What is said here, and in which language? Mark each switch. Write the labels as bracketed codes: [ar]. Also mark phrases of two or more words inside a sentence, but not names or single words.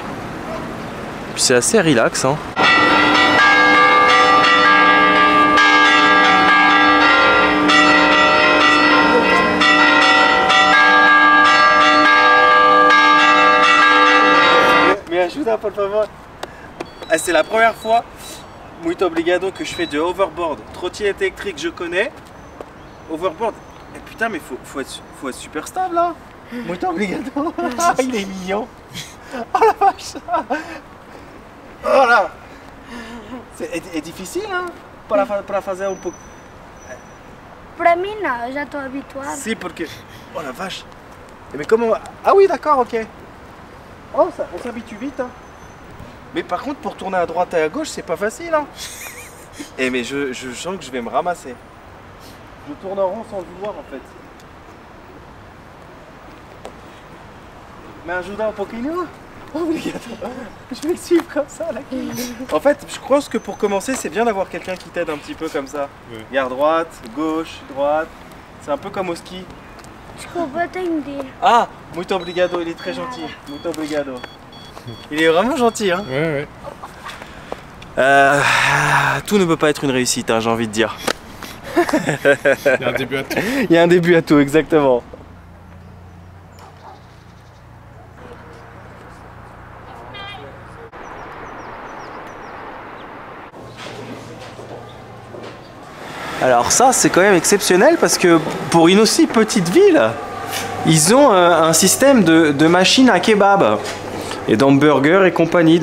[fr] Puis c'est assez relax hein. [pt] Me ajuda por favor. [fr] C'est la première fois, [pt] muito obrigado, [fr] que je fais de overboard. Trottinette électrique je connais. Overboard. Et putain mais faut être super stable là. [pt] Muito obrigado. [fr] Il est mignon. Oh la vache. Oh là. [pt] É difficile hein para fazer um pouco. Pra mim não, eu já tô habituada. Si, porque... [fr] Oh la vache. Mais comment... Ah oui d'accord, ok. Oh ça, on s'habitue vite hein. Mais par contre pour tourner à droite et à gauche c'est pas facile hein. Et mais je sens que je vais me ramasser. Je tourne en rond sans le vouloir en fait. [pt] Mais ajuda un pouquinho. Oh, obrigado. [fr] Je vais le suivre comme ça là. En fait, je pense que pour commencer, c'est bien d'avoir quelqu'un qui t'aide un petit peu comme ça. Ouais. Regarde droite, gauche, droite. C'est un peu comme au ski. [pt] Desculpa, entendi. Ah, muito obrigado, [fr] il est très gentil. [pt] Muito obrigado. [fr] Il est vraiment gentil hein. Ouais, ouais. Tout ne peut pas être une réussite, hein, j'ai envie de dire. Il y a un début à tout. Il y a un début à tout, exactement. Alors ça c'est quand même exceptionnel parce que pour une aussi petite ville, ils ont un système de machines à kebab et d'hamburgers et compagnie.